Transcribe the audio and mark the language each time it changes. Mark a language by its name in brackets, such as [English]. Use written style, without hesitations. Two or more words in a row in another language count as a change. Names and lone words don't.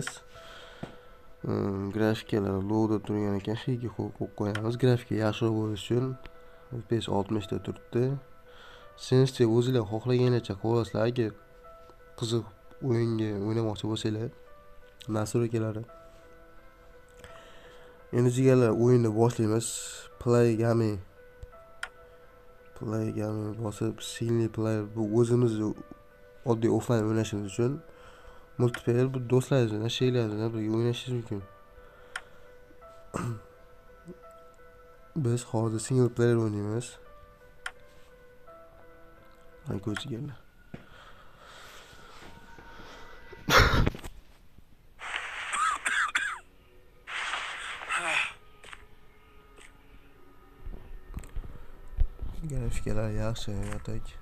[Uzbek] Grafikalar lowda turgan ekan, shunga qo'yib qo'yamiz. Grafika yaxshiroq bo'lishi uchun FPS 60 da turibdi. Sizcha o'zingizlar xohlaganingcha qo'yasizlar. Agar qiziq o'yinga o'ynamoqchi bo'lsanglar, nastroykalari. Endi jigarlar, o'yinni boshlaymiz. [English] Play game bosib, single player, [Uzbek] bu o'zimiz oddiy offline o'ynashimiz uchun. Multiplayer bu do'stlaringiz bilan, sheriklaringiz bilan birga o'ynashingiz mumkin. Biz hozir [English] single player [Uzbek] o'ynaymiz. Mana ko'rishinglar. Grafikalar yaxshi, yo'q.